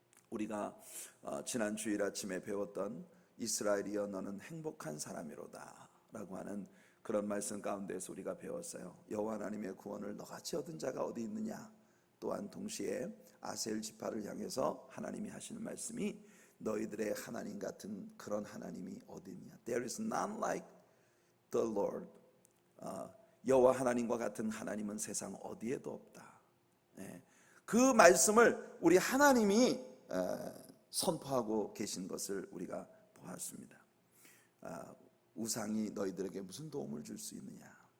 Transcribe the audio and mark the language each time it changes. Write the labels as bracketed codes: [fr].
[ko] 우리가 지난 주일 아침에 배웠던 이스라엘이여 너는 행복한 사람이로다 라고 하는 그런 말씀 가운데서 우리가 배웠어요. 여호와 하나님의 구원을 너같이 얻은 자가 어디 있느냐. 또한 동시에 아셀 지파를 향해서 하나님이 하시는 말씀이 너희들의 하나님 같은 그런 하나님이 어디 있느냐. [en] There is none like the Lord. [ko] 여호와 하나님과 같은 하나님은 세상 어디에도 없다. 그 말씀을 우리 하나님이 선포하고 계신 것을 우리가 보았습니다. 우상이 너희들에게 무슨 도움을 줄 수 있느냐.